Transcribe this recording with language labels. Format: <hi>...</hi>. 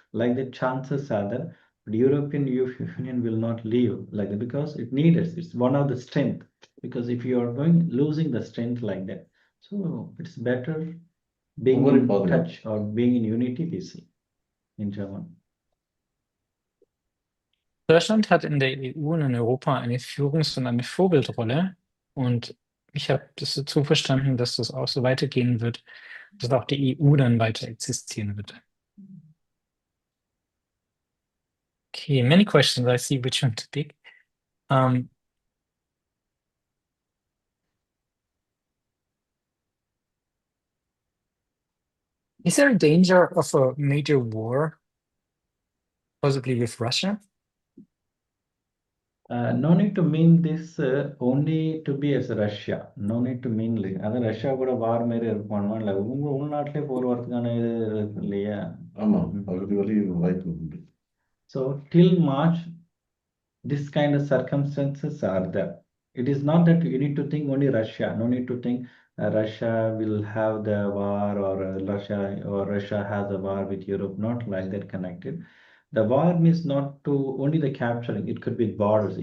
<en>Like the chances are there. But European Union will not leave like that because it needs. It's one of the strength. Because if you are losing the strength like that, so it's better being in touch or being in unity. We see in German.</en> <de>Deutschland hat in der EU und in Europa eine Führungs- und eine Vorbildrolle. Und ich habe das dazu verstanden, dass das auch so weitergehen wird, dass auch die EU dann weiter existieren wird.</de> <en>Okay, many questions. I see which one to pick. Is there a danger of a major war, possibly with Russia? No need to mean this only to be as Russia. No need to mean like</en> <ta>அது Russia கூட வார் மாதிரி இருப்பானுமா இல்லை உங்க உள்நாட்டிலே போர் வரதுக்கான இது இருக்கு இல்லையா? ஆமாம், பகுதி வரை வாய்ப்பு உண்டு.</ta> <en>So till March, this kind of circumstances are there. It is not that you need to think only Russia. No need to think Russia will have the war or Russia has a war with Europe. Not like that connected. The war means not to only the capturing. It could be borders.</en>